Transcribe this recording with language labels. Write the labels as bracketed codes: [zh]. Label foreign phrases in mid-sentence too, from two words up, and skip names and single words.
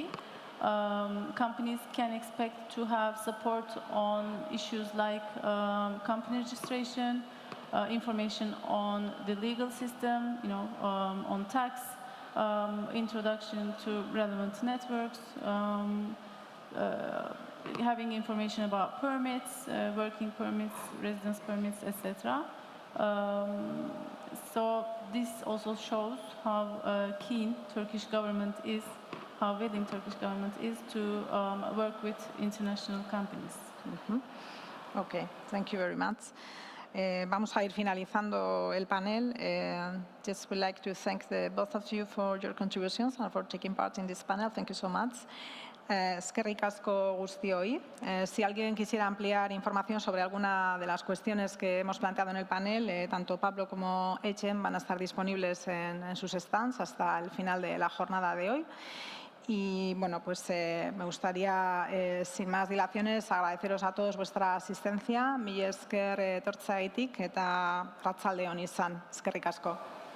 [en] Companies can expect to have support on issues like company registration, information on the legal system, on tax, introduction to relevant networks, having information about permits, working permits, residence permits, etc. So this also shows how keen Turkish government is, how willing Turkish government is to work with international companies. Okay, thank you very much. [es] Vamos a ir finalizando el panel. [en] Just would like to thank the both of you for your contributions and for taking part in this panel. Thank you so much. [eu] Eskerrik asko guztioi. [es] Si alguien quisiera ampliar información sobre alguna de las cuestiones que hemos planteado en el panel, tanto Pablo como Echem van a estar disponibles en sus stands hasta el final de la jornada de hoy. Y bueno, pues me gustaría, sin más dilaciones, agradeceros a todos vuestra asistencia. [eu] Mila esker etortzeagatik eta arratsalde on izan. Eskerrik asko.